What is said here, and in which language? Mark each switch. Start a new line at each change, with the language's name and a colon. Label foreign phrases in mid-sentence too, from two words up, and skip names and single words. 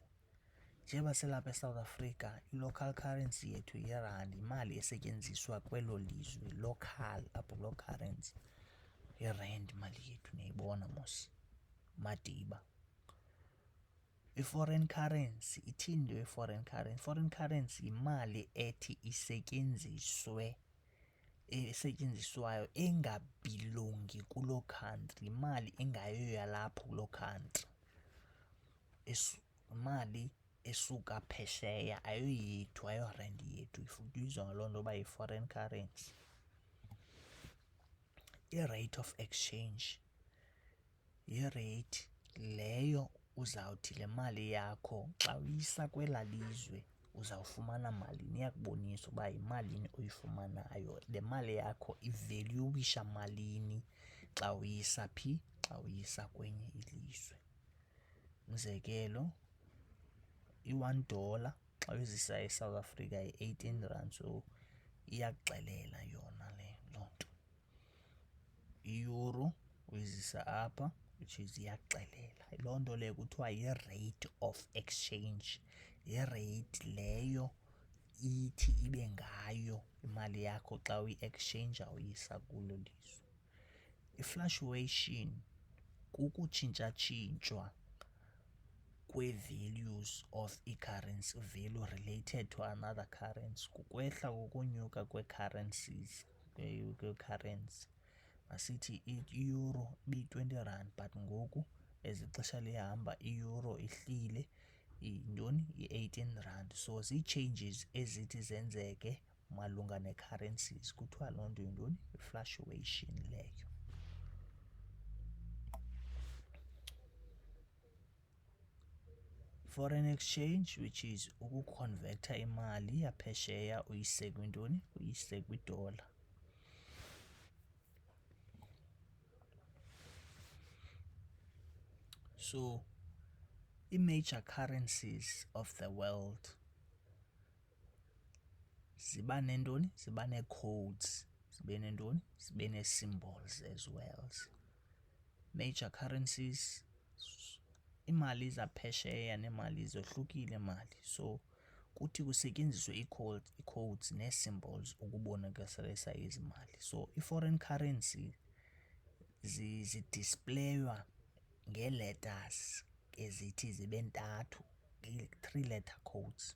Xhosa: Njengoba silapha eSouth Africa, i-
English: local currency
Xhosa: yethu yirandi, imali esetyenziswa kwelo lizwe, local, apho loo currency irand imali yethu niyayibona mos, madiba. I-
English: foreign currency
Xhosa: ithini le i-
English: foreign currency? Foreign currency
Xhosa: yimali ethi esetyenziswayo engabhilongi kuloo country, imali engayo yalapho kuloo country, imali esuka phesheya, ayoyethu, ayorandi yethu, ifuduyizwa ngaloo nto uba yi-
English: foreign currency.
Xhosa: I-
English: rate of exchange
Xhosa: yirate leyo uzawuthi le mali yakho xa uyisa kwelaa lizwe uzawufumana malini, iyakubonisa uba yimalini oyifumanayo, le mali yakho iveluyisha malini xa uyisa phi, xa uyisa kwenye ilizwe. Umzekelo, $1 xa uyizisa eSouth Africa yi-18 rand, so iyakuxelela yona loo nto. I-euro uyizisa apha,
English: which is
Xhosa: iyakuxelela. Loo nto leyo kuthiwa yi-
English: rate of exchange,
Xhosa: yi-rate leyo ithi ibe ngayo imali yakho xa uyi-exchange uyisa kulo lizwe. I-fluctuation kukutshintshatshintshwa kwe-
English: values of
Xhosa: i-currency,
English: value related to another currency,
Xhosa: kukwehla kokunyuka kwe-currencies, kwe-currency. Masithi i-euro ibiyi-20 rand, but ngoku as ixesha lihamba i-euro ihlile yintoni, yi-18 rand. So zii-changes ezithi zenzeke malunga nee-currencies, kuthiwa loo nto yintoni, i-fluctuation leyo.
English: Foreign exchange, which is
Xhosa: ukukhonvektha imali yaphesheya uyise kwintoni, uyise kwidola. So ii-
English: major currencies of the world
Xhosa: ziba nentoni, ziba nee-codes, zibe nentoni, zibe nee-symbols
English: as well. Major currencies,
Xhosa: iimali zaphesheya neemali zohlukile imali, so kuthi kusetyenziswe ii-codes nee-symbols ukubonakalisa ezi mali. So i-foreign currency zidispleywa ngee-letters ezithi zibe ntathu,
English: 3-letter codes.